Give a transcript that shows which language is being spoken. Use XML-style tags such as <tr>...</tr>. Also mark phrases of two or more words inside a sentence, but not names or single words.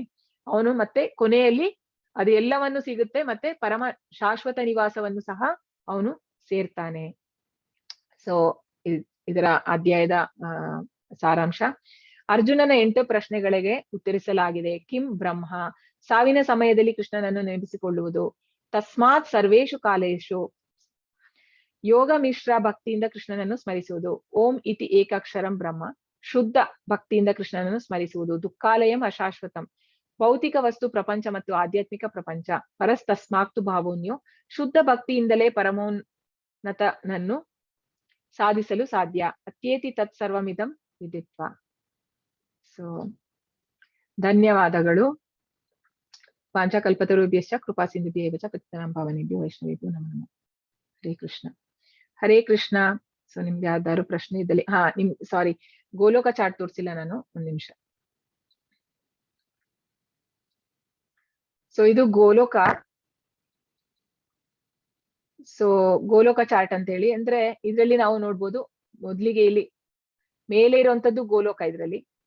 <kn>ಅವನು ಮತ್ತೆ ಕೊನೆಯಲ್ಲಿ ಅದು ಎಲ್ಲವನ್ನು ಸಿಗುತ್ತೆ, ಮತ್ತೆ ಪರಮ ಶಾಶ್ವತ ನಿವಾಸವನ್ನು ಸಹ ಅವನು ಸೇರ್ತಾನೆ. ಸೊ ಇದರ ಅಧ್ಯಾಯದ ಸಾರಾಂಶ. ಅರ್ಜುನನ 8 ಪ್ರಶ್ನೆಗಳಿಗೆ ಉತ್ತರಿಸಲಾಗಿದೆ.</kn> <sa>ಕಿಂ ಬ್ರಹ್ಮ,</sa> <kn>ಸಾವಿನ ಸಮಯದಲ್ಲಿ ಕೃಷ್ಣನನ್ನು ನೆನಪಿಸಿಕೊಳ್ಳುವುದು.</kn> <sa>ತಸ್ಮಾತ್ ಸರ್ವೇಷು ಕಾಲೇಶು,</sa> <kn>ಯೋಗ ಮಿಶ್ರ ಭಕ್ತಿಯಿಂದ ಕೃಷ್ಣನನ್ನು ಸ್ಮರಿಸುವುದು.</kn> <sa>ಓಂ ಇತಿ ಏಕಾಕ್ಷರಂ ಬ್ರಹ್ಮ,</sa> <kn>ಶುದ್ಧ ಭಕ್ತಿಯಿಂದ ಕೃಷ್ಣನನ್ನು ಸ್ಮರಿಸುವುದು.</kn> <sa>ದುಃಖಾಲಯಂ ಅಶಾಶ್ವತಂ,</sa> <kn>ಭೌತಿಕ ವಸ್ತು ಪ್ರಪಂಚ ಮತ್ತು ಆಧ್ಯಾತ್ಮಿಕ ಪ್ರಪಂಚ.</kn> <sa>ಪರಸ್ತಸ್ಮಾಕ್ತು ಭಾವೋನ್ಯೋ,</sa> <kn>ಶುದ್ಧ ಭಕ್ತಿಯಿಂದಲೇ ಪರಮೋನ್ನತನನ್ನು ಸಾಧಿಸಲು ಸಾಧ್ಯ.</kn> <sa>ಅತ್ಯೇತಿ ತತ್ ಸರ್ವಮಿದಂ ವಿದಿತ್ವ.</sa> <kn>ಸೊ ಧನ್ಯವಾದಗಳು.</kn> <sa>ಪಾಂಚಕಲ್ಪತರುಭ್ಯಶ್ಚ ಕೃಪಾ ಸಿಂಧುಭ್ಯೇವ ಚ ಪತಿತಾನಾಂ ಪಾವನೇಭ್ಯೋ ವೈಷ್ಣವೇಭ್ಯೋ ನಮೋ ನಮಃ.</sa> <kn>ಹರೇ ಕೃಷ್ಣ. ಹರೇ ಕೃಷ್ಣ. ಸೊ ನಿಮ್ಗೆ ಯಾವ್ದಾದ್ರು ಪ್ರಶ್ನೆ ಇದ್ದಲ್ಲಿ, ಸಾರಿ, ಗೋಲೋಕ ಚಾರ್ಟ್ ತೋರಿಸಿಲ್ಲ ನಾನು, ಒಂದ್ ನಿಮಿಷ. ಸೊ ಇದು ಗೋಲೋಕ. ಸೊ ಗೋಲೋಕ ಚಾರ್ಟ್ ಅಂತ ಹೇಳಿ ಅಂದ್ರೆ ಇದ್ರಲ್ಲಿ ನಾವು ನೋಡ್ಬೋದು, ಮೊದ್ಲಿಗೆ ಇಲ್ಲಿ ಮೇಲೆ ಇರುವಂತದ್ದು ಗೋಲೋಕ ಇದ್ರಲ್ಲಿ.</kn>